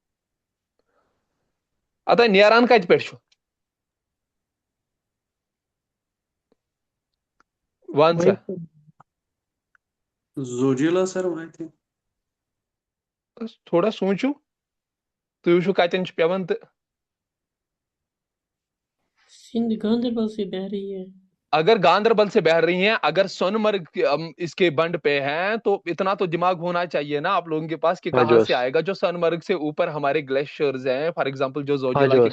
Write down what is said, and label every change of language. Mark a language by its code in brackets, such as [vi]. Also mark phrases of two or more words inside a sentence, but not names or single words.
[ks] آتہٕ نیران کاپیٹھ چھُ وَن [hi] वही सा तो। [en] Zojila sar I think. [ks] تھوڑا سوچو تہٕ وُچھو کَتن پیوان تہٕ [hi] सिंध गांधरबल से बह रही है। अगर गांधरबल से बह रही हैं, अगर सोनमर्ग इसके बंड पे हैं, तो इतना तो दिमाग होना चाहिए ना आप लोगों के पास कि कहां से [ks] حاجوس. [hi] आएगा। जो सोनमर्ग से ऊपर हमारे ग्लेशियर्स हैं, [en] for example [hi] जो जोजिला के